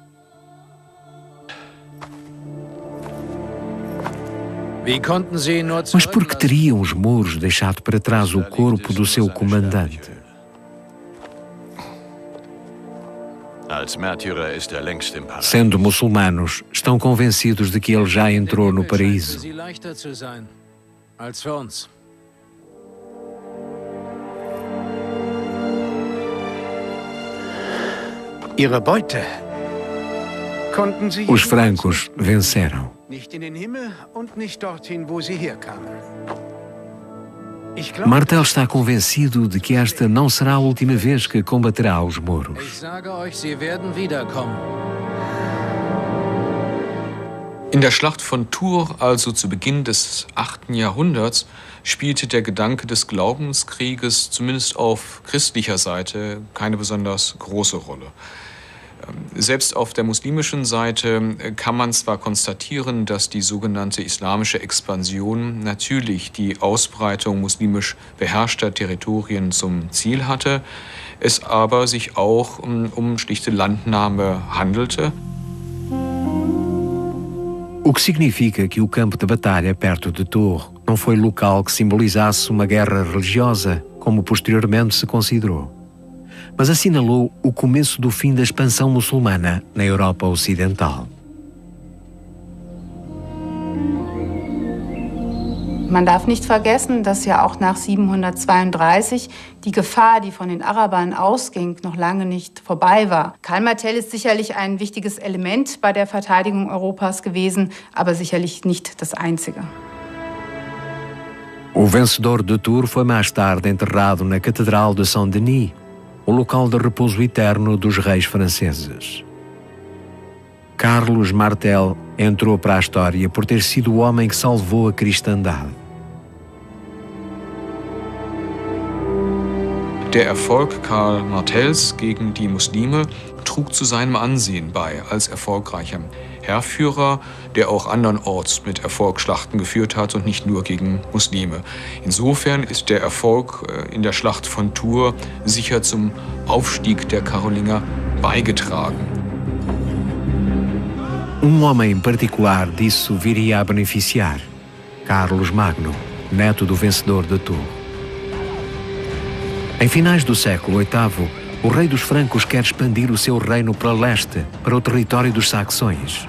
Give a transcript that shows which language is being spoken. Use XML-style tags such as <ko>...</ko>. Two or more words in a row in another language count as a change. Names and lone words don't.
<pt>Mas por que teriam os mouros deixado para trás o corpo do seu comandante? Sendo muçulmanos, estão convencidos de que ele já entrou no paraíso.</pt> <de>Ihre Beute konnten sie</de> <pt>Os francos venceram.</pt> <de>nicht in den Himmel und nicht dorthin, wo sie herkamen.</de> <pt>Martel está convencido de que esta não será a última vez que combaterá os mouros.</pt> <de>In der Schlacht von Tours, also zu Beginn des 8. Jahrhunderts, spielte der Gedanke des Glaubenskrieges zumindest auf christlicher Seite keine besonders große Rolle. Selbst auf der muslimischen Seite kann man zwar konstatieren, dass die sogenannte islamische Expansion natürlich die Ausbreitung muslimisch beherrschter Territorien zum Ziel hatte, es aber sich auch um schlichte Landnahme handelte.</de> <pt>O que significa que o campo de batalha perto de Tours não foi local que simbolizasse uma guerra religiosa, como posteriormente se considerou, mas assinalou o começo do fim da expansão muçulmana na Europa Ocidental.</pt> <de>man darf nicht vergessen, dass ja auch nach 732 die Gefahr, die von den Arabern ausging, noch lange nicht vorbei war. Karl Martel ist sicherlich ein wichtiges Element bei der Verteidigung Europas gewesen, aber sicherlich nicht das einzige.</de> <pt>O vencedor de Tours foi mais tarde enterrado na Catedral de Saint-Denis, o local de repouso eterno dos reis franceses. Carlos Martel entrou para a história por ter sido o homem que salvou a cristandade.</pt> <de>Der Erfolg Karl Martels gegen die Muslime trug zu seinem Ansehen bei als erfolgreicher Heerführer, der auch andernorts mit Erfolg Schlachten geführt hat und nicht nur gegen Muslime. Insofern ist der Erfolg in der Schlacht von Tours sicher zum Aufstieg der Karolinger beigetragen.</de> <pt>Homem em particular disso viria a beneficiar: Carlos Magno, neto do vencedor de Tours. Em finais do século VIII, o rei dos francos quer expandir o seu reino para leste, para o território dos saxões.</pt>